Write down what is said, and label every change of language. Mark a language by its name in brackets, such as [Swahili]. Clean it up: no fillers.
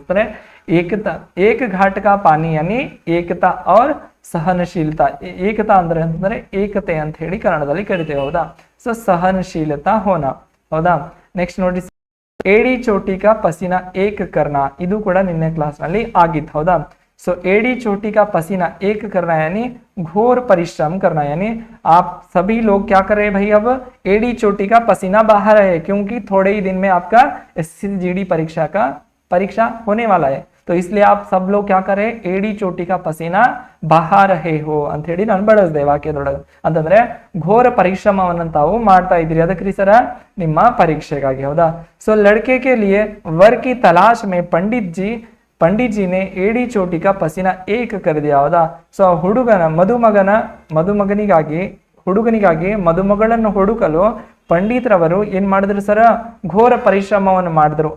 [Hindi] ಅಂತಂದ್ರೆ ಏಕತಾ ಏಕ ಘಾಟಕ ಪಾನಿ ಯಾನಿ ಏಕತಾ और ಸಹನಶೀಲತಾ. [Kannada] ಏಕತಾ ಅಂದ್ರೆ ಅಂತಂದ್ರೆ ಏಕತೆ ಅಂತ ಹೇಳಿ ಕನ್ನಡದಲ್ಲಿ ಕರಿತೇವೆ, ಹೌದಾ. ಸೊ [Hindi] ಸಹನಶೀಲತಾ ಹೋನ, [Kannada] ಹೌದಾ. ನೆಕ್ಸ್ಟ್ ನೋಡಿ, [Hindi] ಏಡಿ ಚೋಟಿ ಕಾ ಪಸೀನಾ ಏಕ ಕರ್ನಾ, [Kannada] ಇದು ಕೂಡ ನಿನ್ನೆ ಕ್ಲಾಸ್ ನಲ್ಲಿ ಆಗಿತ್ತು, ಹೌದಾ. [Hindi] सो एड़ी चोटी का पसीना एक करना यानी घोर परिश्रम करना, यानी आप सभी लोग क्या कर रहे हैं भाई, अब एड़ी चोटी का पसीना बाहर है क्योंकि थोड़े ही दिन में आपका SCGD परीक्षा होने वाला है, तो इसलिए आप सब लोग क्या कर रहे हैं, एड़ी चोटी का पसीना बहा रहे हो [Kannada] ಅಂತ ಹೇಳಿ ನಾನು ಬಳಸಿದೆ ವಾಕ್ಯದೊಳಗೆ. ಅಂತಂದ್ರೆ ಘೋರ ಪರಿಶ್ರಮವನ್ನು ತಾವು ಮಾಡ್ತಾ ಇದ್ರಿ ಅದಕ್ಕೆ ಸರ ನಿಮ್ಮ ಪರೀಕ್ಷೆಗಾಗಿ, ಹೌದಾ. [Hindi] ಸೊ ಲड़के के लिए वर की तलाश में पंडित जी ने एड़ी चोटी का पसीना एक कर दिया, ಹೌದಾ. [Kannada] ಸೊ ಹುಡುಗನಿಗಾಗಿ ಮದುಮಗಳನ್ನು ಹುಡುಕಲು ಪಂಡಿತರವರು ಏನ್ ಮಾಡಿದ್ರು ಸರ, ಘೋರ ಪರಿಶ್ರಮವನ್ನು ಮಾಡಿದ್ರು.